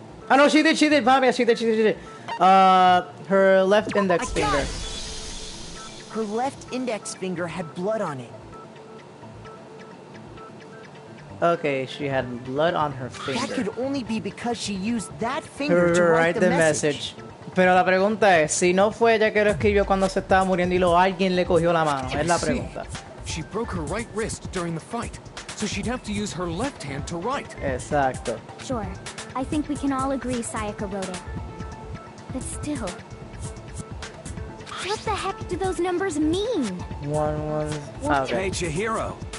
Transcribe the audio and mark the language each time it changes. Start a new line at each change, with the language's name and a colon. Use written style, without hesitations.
English: Oh no, she did, Mami, she did. Her left index I got finger. it. Her left index finger had blood on it. Okay, she had blood on her That finger. could only be because she used that finger to Write the message.
Spanish: Pero la pregunta es, si no fue ella que lo escribió cuando se estaba muriendo y luego alguien le cogió la mano, es la Sí. pregunta.
English: She broke her right wrist during the fight, so she'd have to use her left hand to write.
Spanish: Exacto.
English: Sure. I think we can all agree Sayaka wrote it. But still, what the heck do those numbers mean? Hey, Chihiro.